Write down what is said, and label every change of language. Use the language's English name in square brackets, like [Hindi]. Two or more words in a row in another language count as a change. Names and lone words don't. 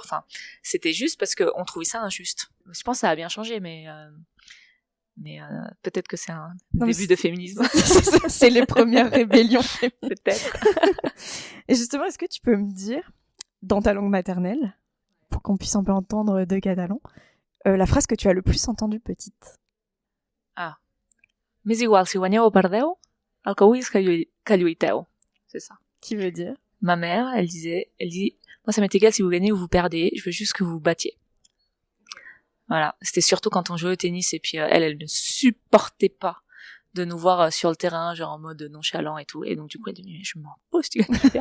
[French] Enfin, c'était juste parce que on trouvait ça injuste. Je pense que ça a bien changé, mais peut-être que c'est un début de féminisme. C'est les premières rébellions féministes. Peut-être. Et justement, est-ce que tu peux me dire, dans ta langue maternelle, pour qu'on puisse un peu entendre de catalan, la phrase que tu as le plus entendue petite? Ah. [Catalan] Mais igual, si guanyeu o perdeu, el que vull és que lluiteu. [French] C'est ça. Qui veut dire? Ma mère, elle dit, moi ça m'est égal si vous gagnez ou vous perdez, je veux juste que vous vous battiez. Voilà. C'était surtout quand on jouait au tennis, et puis elle ne supportait pas de nous voir sur le terrain, genre en mode nonchalant et tout. Et donc du coup, elle dit, mais je m'en pousse, tu gagnes.